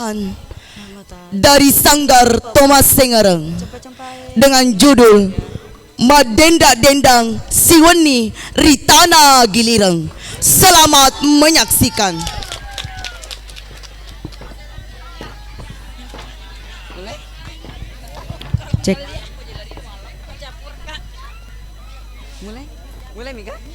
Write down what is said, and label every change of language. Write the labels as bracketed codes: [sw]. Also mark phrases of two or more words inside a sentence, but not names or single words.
[id] persembahan dari Sanggar Thomas Sengereng dengan judul Madenda Dendang Siweni Ritana Gilireng. Selamat menyaksikan. Cek. Mulai Mika.